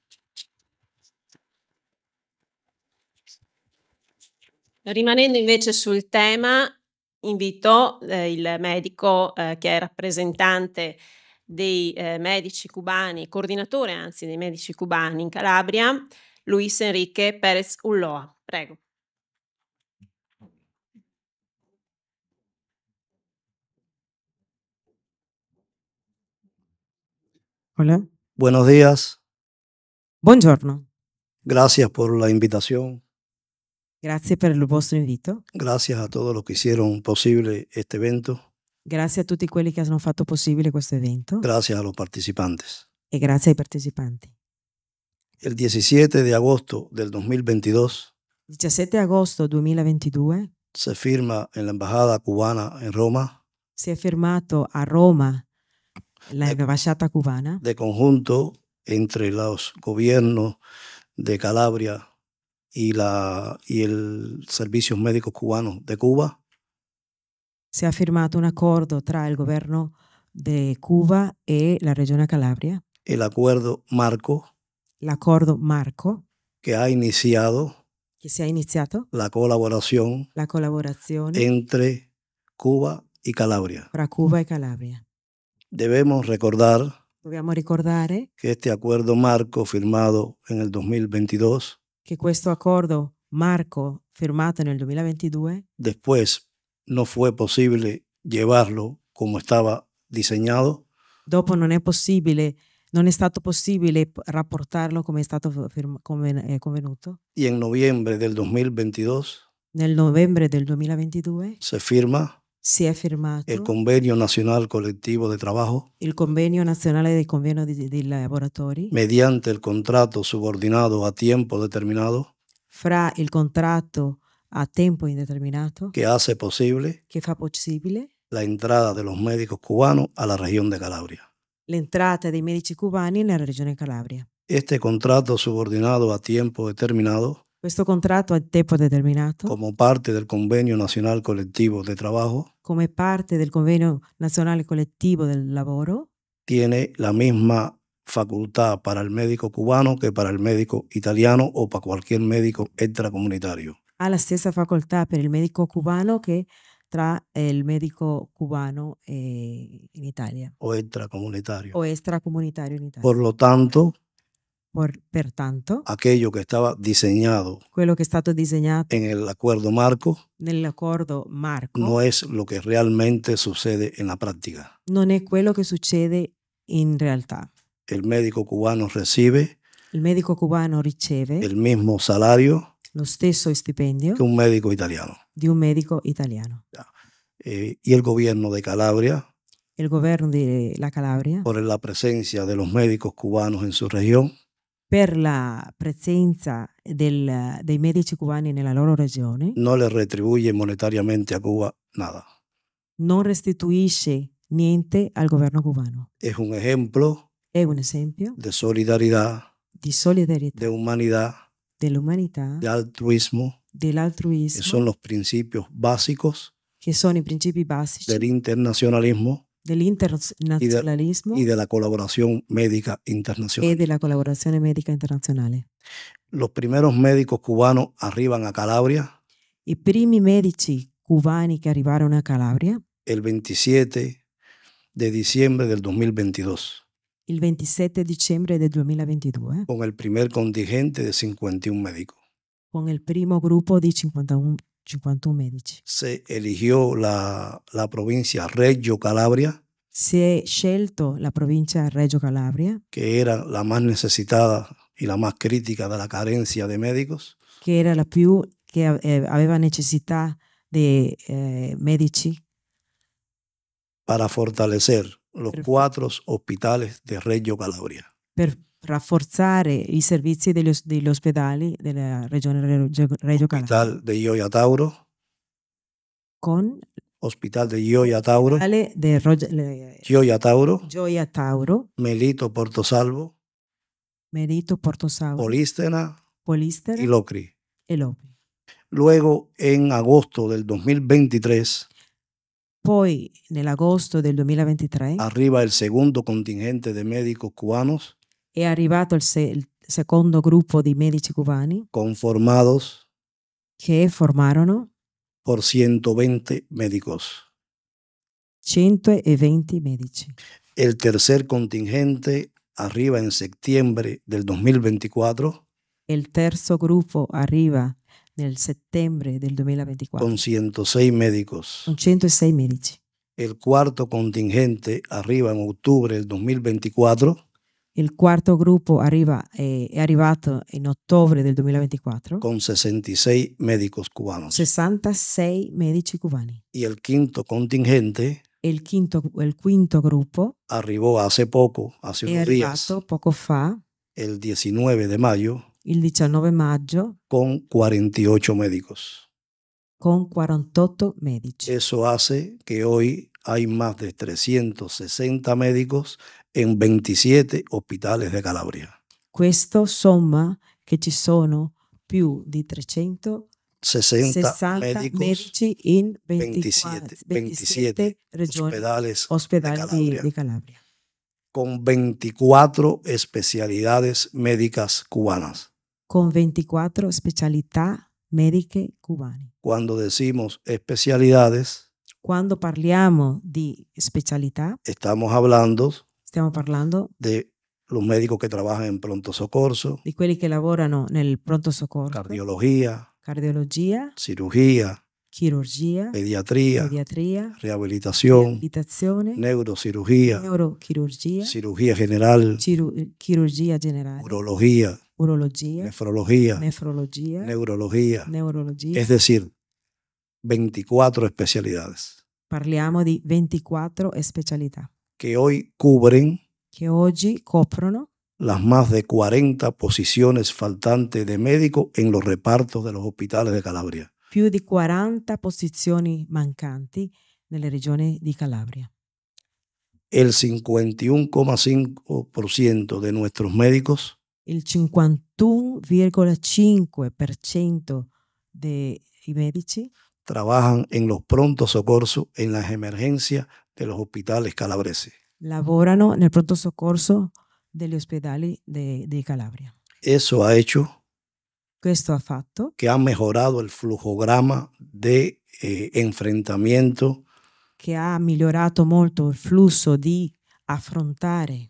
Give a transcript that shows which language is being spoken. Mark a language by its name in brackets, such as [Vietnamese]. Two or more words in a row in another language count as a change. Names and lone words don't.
[Italian] Rimanendo invece sul tema, invito il medico che è rappresentante dei medici cubani, coordinatore anzi dei medici cubani in Calabria, Luis Enrique Pérez Ulloa. Prego. [Spanish] Hola. Buenos días. [Italian] Buongiorno. [Spanish] Gracias por la invitación. [Italian] Grazie per il vostro invito. [Spanish] Gracias a todos los que hicieron posible este evento. [Italian] Grazie a tutti quelli che hanno fatto possibile questo evento. [Spanish] Gracias a los participantes. [Italian] E grazie ai partecipanti. [Spanish] El 17 de agosto del 2022, [Italian] 17 agosto 2022 [Spanish] se firma en la embajada cubana en Roma, [Italian] si è firmato a Roma l'ambasciata cubana [Spanish] de conjunto entre los gobiernos de Calabria y el Servicios Médicos Cubanos de Cuba, [Italian] si è firmato un accordo tra il governo di Cuba e la regione Calabria, [Spanish] el acuerdo marco [Italian] l'accordo Marco, [Spanish] que ha iniciado [Italian] che si è iniziato [Spanish] la colaboración [Italian] la collaborazione [Spanish] entre Cuba y Calabria. [Italian] tra Cuba e Calabria. [Spanish] Debemos recordar [Italian] Dobbiamo ricordare [Spanish] que este acuerdo marco firmado en el 2022, [Italian] che questo accordo Marco firmato nel 2022 [Spanish] después no fue posible llevarlo como estaba diseñado, [Italian] dopo non è stato possibile rapportarlo come è stato convenuto. [Spanish] y en noviembre del 2022 [Italian] Nel novembre del 2022 [Spanish] se firma [Italian] si è firmato [Spanish] el Convenio Nacional Colectivo de Trabajo [Italian] il convenio nazionale dei convegno dei lavoratori [Spanish] mediante el contrato subordinado a tiempo determinado [Italian] fra il contratto a tempo indeterminato [Spanish] que hace posible [Italian] che fa possibile [Spanish] la entrada de los médicos cubanos a la región de Calabria. [Italian] l'entrata dei medici cubani nella regione Calabria. [Spanish] Este contrato subordinado a tiempo determinado, [Italian] Questo contratto a tempo determinato, [Spanish] como parte del Convenio Nacional Colectivo de Trabajo, [Italian] come parte del convenio nazionale collettivo del lavoro, [Spanish] tiene la misma facultad para el médico cubano que para el médico italiano o para cualquier médico extracomunitario. [Italian] ha la stessa facoltà per il medico cubano che tra il medico cubano in Italia [Spanish] O extracomunitario. [Italian] o extracomunitario in Italia. [Spanish] Por lo tanto, [Italian] Pertanto, [Spanish] aquello que estaba diseñado [Italian] quello che è stato disegnato [Spanish] en el acuerdo marco [Italian] nell'accordo Marco [Spanish] no es lo que realmente sucede en la práctica. [Italian] non è quello che succede in realtà. [Spanish] El médico cubano recibe [Italian] Il medico cubano riceve [Spanish] el mismo salario [Italian] lo stesso stipendio [Spanish] que un médico italiano. [Italian] di un medico italiano. [Spanish] Y el gobierno de Calabria, [Italian] Il governo della Calabria, [Spanish] por la presencia de los médicos cubanos en su región, [Italian] per la presenza dei medici cubani nella loro regione, [Spanish] no le retribuye monetariamente a Cuba nada. [Italian] non restituisce niente al governo cubano. [Spanish] Es un ejemplo [Italian] È un esempio [Spanish] de solidaridad, [Italian] di solidarietà, [Spanish] de humanidad, [Italian] dell'umanità, [Spanish] de altruismo, que [Italian] dell'altruismo, [Spanish] son los principios básicos [Italian] che sono i principi basici [Spanish] del internacionalismo [Italian] dell'internazionalismo [Spanish] y de la colaboración médica [Italian] e [Spanish] internacional. [Italian] della collaborazione medica internazionale. [Spanish] Los primeros médicos cubanos arriban a Calabria [Italian] I primi medici cubani che arrivarono a Calabria [Spanish] el 27 de diciembre del 2022 [Italian] il 27 dicembre del 2022 [Spanish] con el primer contingente de 51 médicos. [Italian] con il primo gruppo di 51 medici. [Spanish] Se eligió la provincia Reggio Calabria, [Italian] Si è scelto la provincia Reggio Calabria, [Spanish] que era la más necesitada y la más crítica de la carencia de médicos, [Italian] che era la più che aveva necessità di medici [Spanish] para fortalecer los Perfecto. 4 hospitales de Reggio Calabria. [Italian] per rafforzare i servizi degli ospedali della regione Reggio Calabria [Spanish] Hospital de Gioia Tauro, [Italian] con [Spanish] Hospital de Gioia Tauro, [Italian] l'ospedale di Gioia Tauro, Gioia Tauro, [Spanish] Melito Portosalvo, [Italian] Merito Portosauro, [Spanish] Polístena [Italian] Polistera [Spanish] y Locri. [Italian] e Lopri. [Spanish] Luego, en agosto del 2023, [Italian] Poi nell'agosto del 2023 [Spanish] arriba el segundo contingente de médicos cubanos [Italian] è arrivato il secondo gruppo di medici cubani [Spanish] conformados [Italian] che formarono [Spanish] por 120 médicos. [Italian] 120 medici. [Spanish] El tercer contingente arriba en septiembre del 2024 [Italian] Il terzo gruppo arriva nel settembre del 2024 [Spanish] con 106 médicos. [Italian] con 106 medici. [Spanish] El cuarto contingente arriba en octubre del 2024 [Italian] Il quarto gruppo è arrivato in ottobre del 2024 [Spanish] con 66 médicos cubanos. [Italian] 66 medici cubani. [Spanish] Y el quinto contingente [Italian] E il quinto gruppo [Spanish] arribó hace poco, hace [Italian] è [Spanish] unos días, [Italian] arrivato poco fa, [Spanish] el 19 de mayo, [Italian] il 19 maggio [Spanish] con 48 médicos. [Italian] con 48 medici. [Spanish] Eso hace que hoy hay más de 360 médicos en 27 hospitales de Calabria. [Italian] Questo somma che ci sono più di 60 360 [Spanish] médicos, [Italian] medici in [Spanish] 27 [Italian] 27 regioni, [Spanish] hospitales de [Italian] ospedali [Spanish] Calabria, [Italian] di Calabria, [Spanish] con 24 especialidades médicas cubanas. [Italian] con 24 specialità mediche cubane. [Spanish] Cuando decimos especialidades, [Italian] Quando parliamo di specialità, [Spanish] estamos hablando [Italian] stiamo parlando [Spanish] de los médicos que trabajan en [Italian] pronto socorso, di quelli che lavorano nel pronto soccorso, [Spanish] cardiología, [Italian] cardiologia, [Spanish] cirugía, [Italian] chirurgia, [Spanish] pediatría, [Italian] pediatria, [Spanish] rehabilitación, [Italian] riabilitazione, [Spanish] neurocirugía, [Italian] neurochirurgia, [Spanish] cirugía general, [Italian] chirurgia generale, [Spanish] urología, [Italian] urologia, [Spanish] nefrología, [Italian] nefrologia, [Spanish] neurología, [Italian] neurologia. [Spanish] es decir, 24 especialidades [Italian] Parliamo di 24 specialità [Spanish] que hoy cubren [Italian] che oggi coprono [Spanish] las más de 40 posiciones faltantes de médicos en los repartos de los hospitales de Calabria. [Italian] più di 40 posizioni mancanti nelle regioni di Calabria. [Spanish] El 51,5% de nuestros médicos [Italian] Il 51,5% dei medici [Spanish] trabajan en los [Italian] prontos socorsos [Spanish] en las emergencias de los hospitales calabreses. [Italian] lavorano nel pronto soccorso degli ospedali di Calabria. [Spanish] Eso ha hecho [Italian] Questo ha fatto [Spanish] que ha mejorado el flujograma de enfrentamiento [Italian] che ha migliorato molto il flusso di affrontare